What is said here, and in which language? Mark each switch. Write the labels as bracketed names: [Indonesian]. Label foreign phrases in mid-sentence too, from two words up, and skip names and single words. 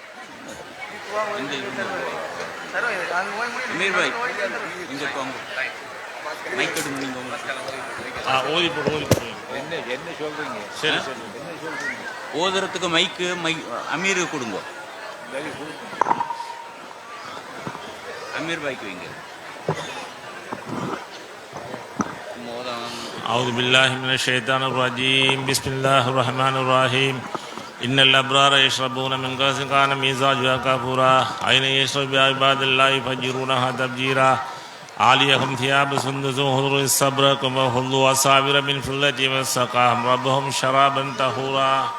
[Tamil] அமீர் பாய் இங்கே போங்க, மைக் எடுங்க நீங்க. ஓதி போடு, ஓதி போடு. என்ன சொல்றீங்க? சரி சரி. ஓதுறதுக்கு மைக்கு அமீருக்கு கொடுங்க. அமீர் பாய்க்கு வைங்க. [Arabic] أعوذ بالله من الشيطان الرجيم. بسم الله الرحمن الرحيم. إن الأبرار يشربون من كأس كان مزاجها كافورا عينا يشرب بها عباد الله يفجرونها تفجيرا عاليهم ثياب سندس خضر استبرق وحلوا أساور من فضة وسقاهم ربهم شرابا طهورا.